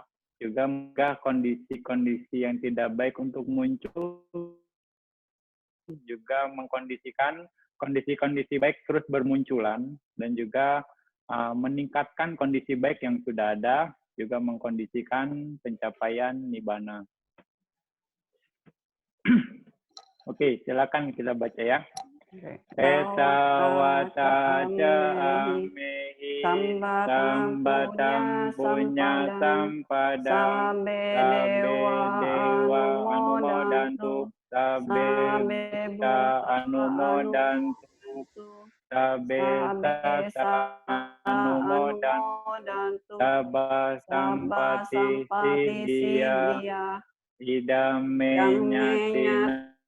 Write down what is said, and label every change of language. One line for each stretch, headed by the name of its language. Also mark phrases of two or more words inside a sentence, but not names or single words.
Indonesian: Juga semoga kondisi-kondisi yang tidak baik untuk muncul, juga mengkondisikan kondisi-kondisi baik terus bermunculan, dan juga meningkatkan kondisi baik yang sudah ada, juga mengkondisikan pencapaian nibbana. Oke, silakan kita baca ya.
Pali: Eta wata ca amehi sambatam punya sampadam sabe dewa anumodantu sabe buddha anumodantu sabe sata anumodantu sabba sampati siddhya idame nyatina